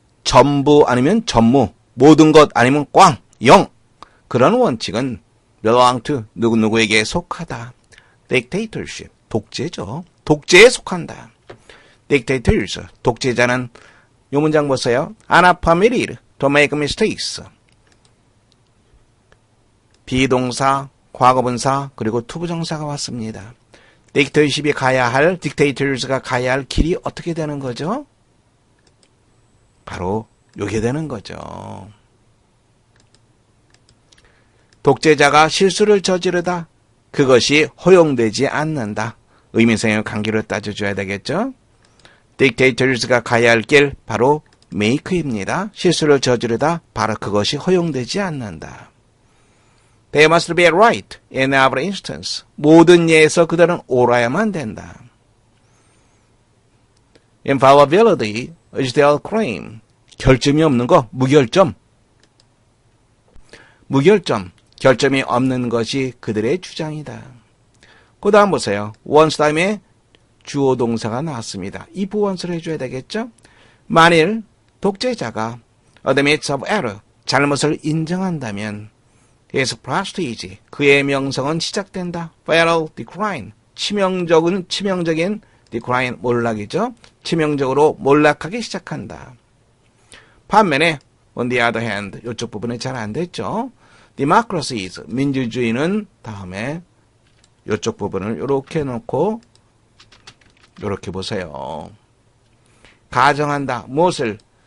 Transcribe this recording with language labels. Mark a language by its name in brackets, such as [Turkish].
[Korean] 전부 아니면 전무, 모든 것 아니면 꽝, 영. 그런 원칙은 belong to, 누구누구에게 속하다. Dictatorship, 독재죠. 독재에 속한다. Dictators, 독재자는 이 문장 보세요. [English] Are not permitted to make mistakes. [Korean] 비동사, 과거분사, 그리고 투부정사가 왔습니다. 딕테이터십이 가야 할, 딕테이터스가 가야 할 길이 어떻게 되는 거죠? 바로 요게 되는 거죠. 독재자가 실수를 저지르다, 그것이 허용되지 않는다. 의미상의 관계로 따져줘야 되겠죠? 딕테이터스가 가야 할 길, 바로 make입니다. 실수를 저지르다, 바로 그것이 허용되지 않는다. [English] They must be right in every instance. [Korean] 모든 예에서 그들은 옳아야만 된다. [English] Infallibility is their claim. [Korean] 결점이 없는 거, 무결점. 무결점, 결점이 없는 것이 그들의 주장이다. 그 다음 보세요. once 다음에 주어 동사가 나왔습니다. if once를 해줘야 되겠죠? 만일 독재자가 [English] admits of error, [Korean] 잘못을 인정한다면 [English] his prestige, [Korean] 그의 명성은 시작된다. [English] fatal decline, [Korean] 치명적인 [English] decline, [Korean] 몰락이죠. 치명적으로 몰락하기 시작한다. 반면에 [English] on the other hand, [Korean] 이쪽 부분은 잘 안 됐죠. democracies, 민주주의는 다음에 이쪽 부분을 이렇게 놓고 이렇게 보세요. 가정한다. 무엇을?